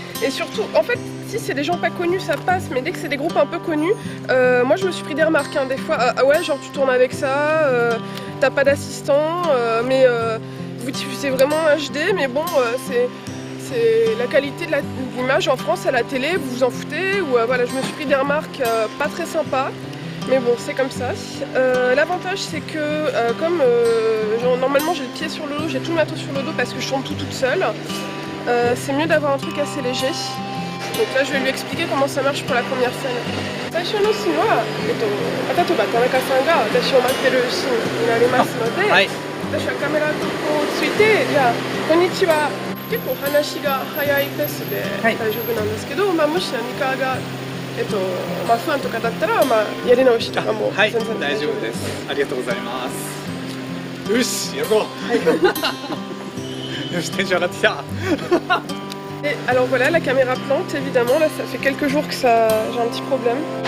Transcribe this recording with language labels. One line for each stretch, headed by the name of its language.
French: Et surtout, en fait, si c'est des gens pas connus, ça passe, mais dès que c'est des groupes un peu connus, moi je me suis pris des remarques, hein, des fois, ah ouais, genre tu tournes avec ça, t'as pas d'assistant, mais vous diffusez vraiment HD, mais bon, c'est la qualité de l'image en France à la télé, vous vous en foutez, ou voilà, je me suis pris des remarques pas très sympas. Mais bon, c'est comme ça. L'avantage, c'est que comme normalement j'ai le pied sur le dos, j'ai tout le matos sur le dos parce que je tourne tout toute seule, c'est mieux d'avoir un truc assez léger. Donc là, je vais lui expliquer comment ça marche pour la première scène.
Japanese: 最初のシーンは、例えば田中さんが私を待ってるシーンになりますので、私はカメラとこうついて、じゃあ、こんにちは。結構話が早いペースで大丈夫なんですけど、もし何かが不安とかだったら、やり直しとかも全然大丈夫です。ありがとうございます。よし、やろう。よし、テンション上がってきた。
French: Et alors voilà, la caméra plante évidemment, là ça fait quelques jours que j'ai un petit problème.